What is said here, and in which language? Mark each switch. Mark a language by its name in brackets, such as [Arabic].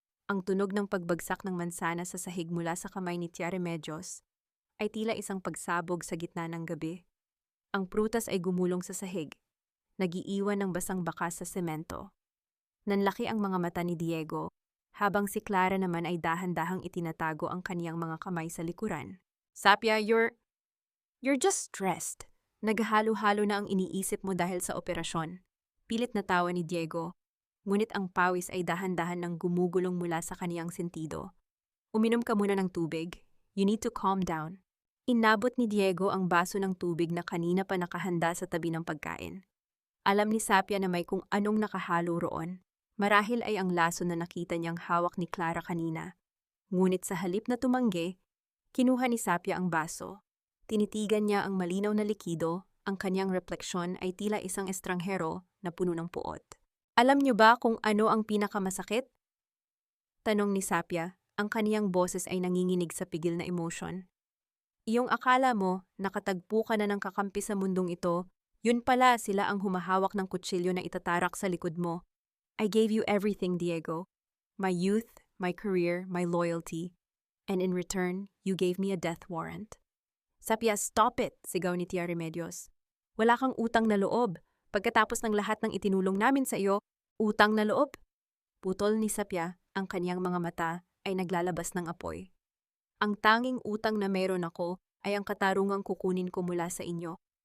[Filipino] Ang tunog ng pagbagsak ng mansana sa sahig mula sa kamay ni Tia Remedios ay tila isang pagsabog sa gitna ng gabi. Ang prutas ay gumulong sa sahig, nagiiwan ng basang bakas sa semento. Nanlaki ang mga mata ni Diego, habang si Clara naman ay dahan-dahang itinatago ang kaniyang mga kamay sa likuran. [English] Sapya, you're just stressed. [Filipino] Naghalo-halo na ang iniisip mo dahil sa operasyon. Pilit na tawa ni Diego, ngunit ang pawis ay dahan-dahan nang gumugulong mula sa kaniyang sentido. Uminom ka muna ng tubig. [English] You need to calm down. [Filipino] Inabot ni Diego ang baso ng tubig na kanina pa nakahanda sa tabi ng pagkain. Alam ni Sapya na may kung anong nakahalo roon. Marahil ay ang laso na nakita niyang hawak ni Clara kanina. Ngunit sa halip na tumanggi, kinuha ni Sapya ang baso. Tinitigan niya ang malinaw na likido, ang kanyang refleksyon ay tila isang estranghero na puno ng puot. Alam niyo ba kung ano ang pinakamasakit? Tanong ni Sapya, ang kaniyang boses ay nanginginig sa pigil na emosyon. Iyong akala mo, nakatagpo ka na ng kakampi sa mundong ito, yun pala sila ang humahawak ng kutsilyo na itatarak sa likod mo. [English] I gave you everything, Diego. My youth, my career, my loyalty. And in return, you gave me a death warrant. [Filipino] Sapya, [English] stop it, [Filipino] sigaw ni Tia Remedios. Wala kang utang na loob. Pagkatapos ng lahat ng itinulong namin sa iyo, utang na loob? Putol ni Sapya, ang kaniyang mga mata ay naglalabas ng apoy. Ang tanging utang na meron ako ay ang katarungang kukunin ko mula sa inyo.